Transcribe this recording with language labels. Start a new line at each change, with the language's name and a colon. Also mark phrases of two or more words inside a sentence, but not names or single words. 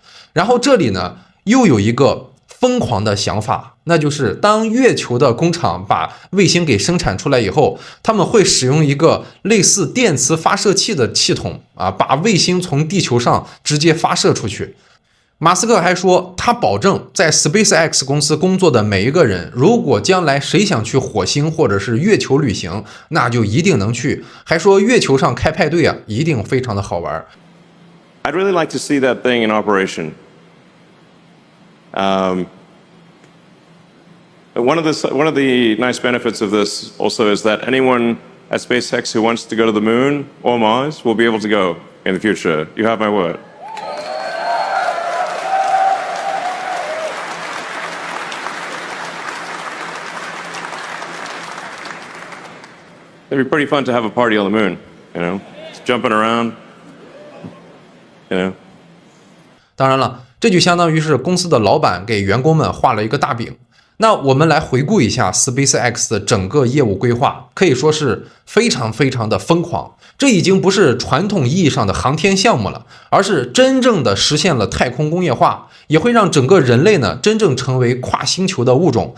Chinese: 然後這裡呢又有一個瘋狂的想法，那就是當月球的工廠把衛星給生產出來以後，他們會使用一個類似電磁發射器的系統啊，把衛星從地球上直接發射出去。馬斯克還說，他保證在 SpaceX 公司工作的每一個人，如果將來誰想去火星或者是月球旅行，那就一定能去。還說月球上開派對啊，一定非常的好玩。
English: I'd really like to see that thing in operation. One of the nice benefits of this also is that anyone at SpaceX who wants to go to the moon or Mars will be able to go in the future. You have my word. It'd be pretty fun to have a party on the moon, you know, just jumping around, you know.
Chinese: 当然了，这就相当于是公司的老板給員工們畫了一個大餅。那我們來回顧一下 SpaceX 的整個業務規劃，可以說是非常非常的瘋狂。這已經不是傳統意義上的航天項目了，而是真正的實現了太空工業化，也會讓整個人類呢真正成為跨星球的物種。